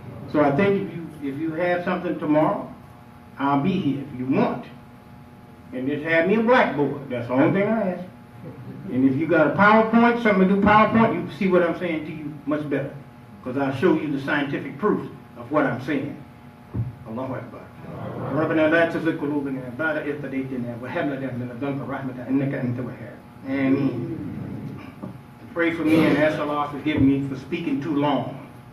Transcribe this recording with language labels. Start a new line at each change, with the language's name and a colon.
English: So I think if you have something tomorrow, I'll be here if you want. And just have me a blackboard. That's the only thing I ask. And if you got a PowerPoint, something to do PowerPoint, you see what I'm saying to you much better. Because I'll show you the scientific proof of what I'm saying. Allahu Akbar.
Arabic: ربنا لا تزغ قلوبنا بعد إذ هديتنا وهب لنا من لدنك رحمة إنك أنت الوهاب.
English: Ameen. Pray for me and ask Allah to forgive me for speaking too long.